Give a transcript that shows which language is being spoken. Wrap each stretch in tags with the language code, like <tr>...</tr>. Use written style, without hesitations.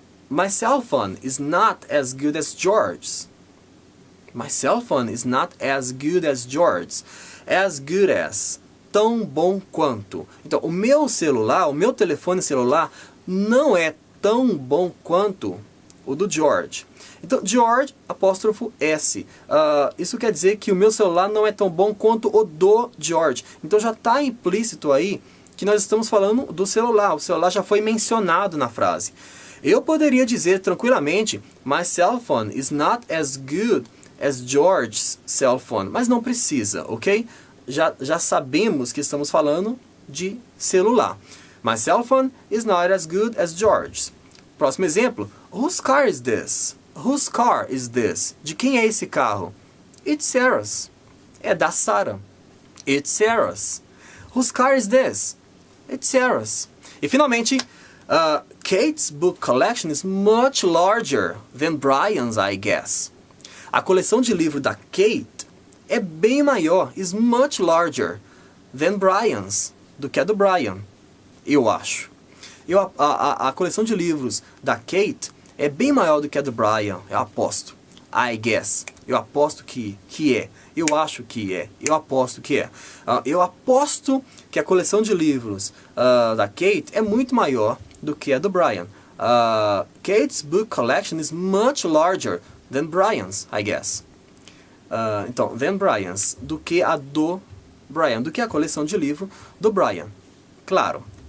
<en>My cell phone is not as good as George's. My cell phone is not as good as George's. As good as.</en> <pt>Tão bom quanto. Então, o meu celular, o meu telefone celular não é tão bom quanto o do George. Então, George, apóstrofo S. Isso quer dizer que o meu celular não é tão bom quanto o do George. Então, já está implícito aí que nós estamos falando do celular. O celular já foi mencionado na frase. Eu poderia dizer tranquilamente,</pt> <en>my cell phone is not as good as George's cell phone.</en> <pt>Mas não precisa, ok? Já sabemos que estamos falando de celular.</pt> <en>My cell phone is not as good as George's.</en> <pt>Próximo exemplo.</pt> <en>Whose car is this? Whose car is this?</en> <pt>De quem é esse carro?</pt> <en>It's Sarah's.</en> <pt>É da Sarah. It's Sarah's.</pt> <en>Whose car is this? It's Sarah's.</en> <pt>E finalmente,</pt> <en>Kate's book collection is much larger than Brian's, I guess.</en> <pt>A coleção de livros da Kate é bem maior,</pt> <en>is much larger than Brian's,</en> <pt>do que a do Brian, eu acho. A coleção de livros da Kate é bem maior do que a do Brian, eu aposto.</pt> <en>I guess,</en> <pt>eu aposto que é, eu acho que é, eu aposto que é. Eu aposto que a coleção de livros da Kate é muito maior do que a do Brian.</pt> <en>Kate's book collection is much larger than Brian's, I guess.</en> <pt>Então,</pt> <en>than Brian's,</en> <pt>do que a do Brian, do que a coleção de livro do Brian. Claro.</pt>